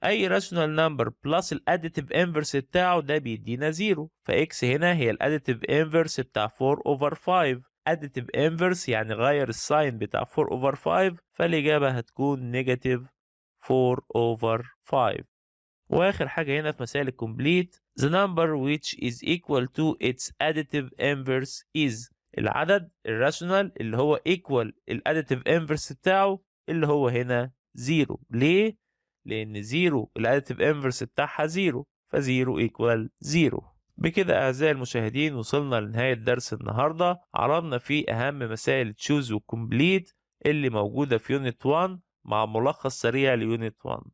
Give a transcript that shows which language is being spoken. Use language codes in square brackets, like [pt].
[ar] أي rational number plus ال additive inverse بتاعه ده بيدينا 0، فx هنا هي ال additive inverse بتاع 4 over 5. [en] additive inverse [ar] يعني غير الساين بتاع [en] 4 over 5، [ar] فالإجابة هتكون [en] negative 4 over 5. [ar] وآخر حاجة هنا في مسائل الكومبليت [en] the number which is equal to its additive inverse is. [ar] العدد الراشونال اللي هو equal الاديتيف انفرس بتاعه اللي هو هنا 0. ليه؟ لأن 0 الاديتيف انفرس بتاعها 0، ف0 equal 0. بكده أعزائي المشاهدين وصلنا لنهاية درس النهاردة، عرضنا فيه أهم مسائل تشوز وكومبليت اللي موجودة في يونت 1 مع ملخص سريع ليونت 1.